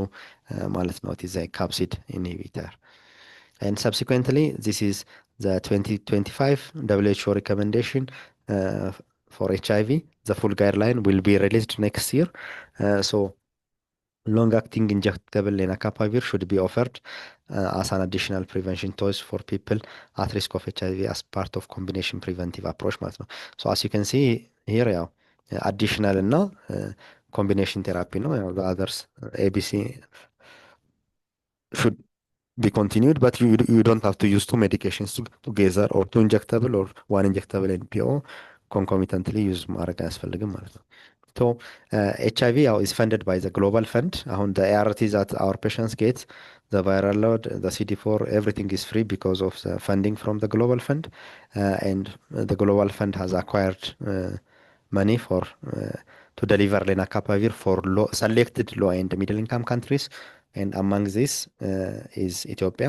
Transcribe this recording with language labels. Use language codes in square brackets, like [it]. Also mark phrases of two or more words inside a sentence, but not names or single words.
[en] It is a capsid inhibitor. And subsequently, this is the 2025 WHO recommendation for HIV. The full guideline will be released next year. So long-acting injectable lenacapavir should be offered as an additional prevention choice for people at risk of HIV as part of combination preventive approach [am] ማለት ነው. [en] So as you can see here, [am] ያው additional እና combination therapy ነው። [en] ያው the others ABC should be continued, but you don't have to use two medications together, or two injectable or one injectable NPO concomitantly use [am] ማድረግ አያስፈልግም ማለት ነው። [en] So HIV is funded by the global fund. The ARTs that our patients get, the viral load, the CD4, everything is free because of the funding from the global fund. And the global fund has acquired money for to deliver lenacapavir for selected low and middle income countries, and among this is Ethiopia.